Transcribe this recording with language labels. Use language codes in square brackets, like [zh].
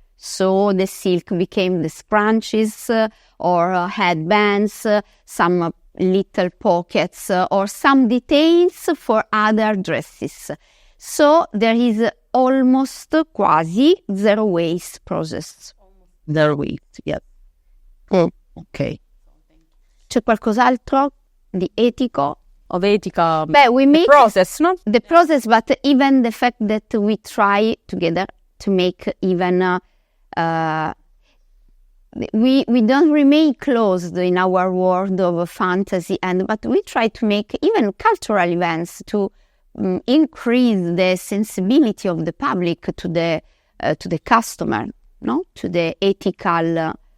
[en] So the silk became the scrunchies or headbands, some little pockets or some details for other dresses. So there is almost quasi zero waste process. Zero waste, yes. Ok. [it] C'è qualcos'altro di etico? [en] Of etica, Beh, we make process, no? the process, but even the fact that we try together to make even we don't remain closed in our world of fantasy, but we try to make even cultural events to increase the sensibility of the public to the customer, no, to the ethical.